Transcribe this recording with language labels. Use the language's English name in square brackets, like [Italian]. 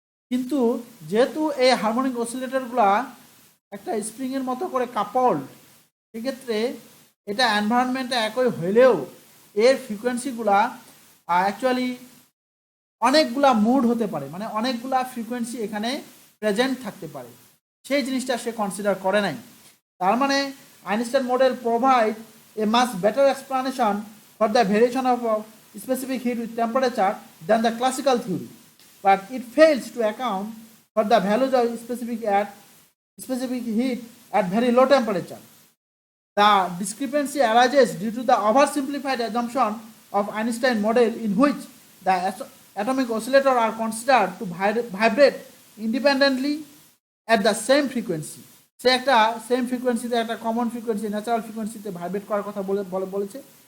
[Bangla] কিন্তু যেহেতু এই হারমোনিক অসিলেটরগুলা একটা স্প্রিংয়ের মতো করে কাপল্ড, সেক্ষেত্রে এটা এনভায়রনমেন্টে একই হইলেও এর ফ্রিকোয়েন্সিগুলা অ্যাকচুয়ালি অনেকগুলা মুড হতে পারে, মানে অনেকগুলা ফ্রিকোয়েন্সি এখানে প্রেজেন্ট থাকতে পারে, সেই জিনিসটা সে কনসিডার করে নাই। তার মানে [English] Einstein model provide a much better explanation for the variation of specific heat with temperature than the classical theory, but it fails to account for the values of specific heat at very low temperature. The discrepancy arises due to the oversimplified assumption of Einstein model in which the atomic oscillator are considered to vibrate independently at the same frequency. [Bangla] সে একটা same ফ্রিকোয়েন্সিতে, একটা common frequency, natural ফ্রিকোয়েন্সিতে vibrate করার কথা বলেছে।